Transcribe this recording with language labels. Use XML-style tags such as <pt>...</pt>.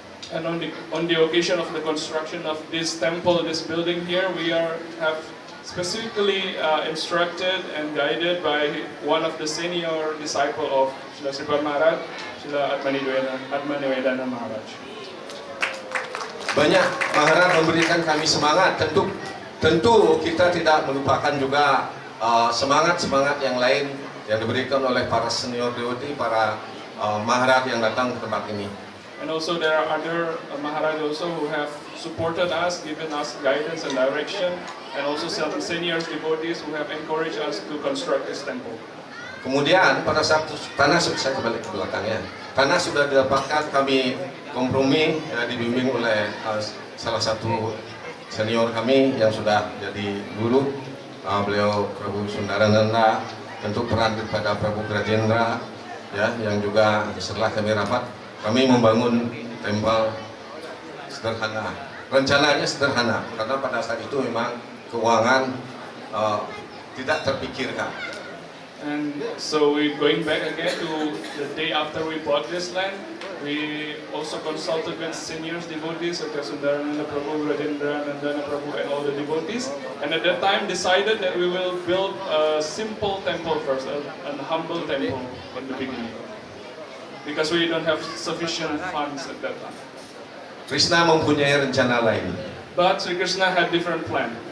<en>And on the occasion of the construction of this temple, this building here, we have specifically instructed and guided by one of the senior disciple of Srila Sripat Maharaj, Srila Atmani Widana Maharaj.</en> <id>Banyak Maharaj memberikan kami semangat. Tentu kita tidak melupakan juga semangat yang lain yang diberikan oleh para senior devotee, para Maharaj yang datang ke tempat ini.</id> <en>And also there are other Maharaj also who have supported us, given us guidance and direction, and also some senior devotees who have encouraged us to construct this temple.</en> <id>Kemudian pada saat tanah, saya kembali ke belakangnya, tanah sudah didapatkan, kami kompromi dibimbing oleh salah satu senior kami yang sudah jadi guru, beliau Prabu Sundarananda, tentu peran daripada Prabu Grajendra, ya, yang juga setelah kami rapat, kami membangun tempel sederhana. Rencananya sederhana karena pada saat itu memang keuangan tidak terpikirkan.</id> <en>And so we going back again to the day after we bought this land. We also consulted with senior devotees such as Sundarananda Prabhu, Rajendra, Nandana Prabhu, and all the devotees. And at that time decided that we will build a simple temple first, a humble temple in the beginning, because we don't have sufficient funds at that time.</en> <id>Krishna mempunyai rencana lain.</id> <en>But Sri Krishna had different plan.</en>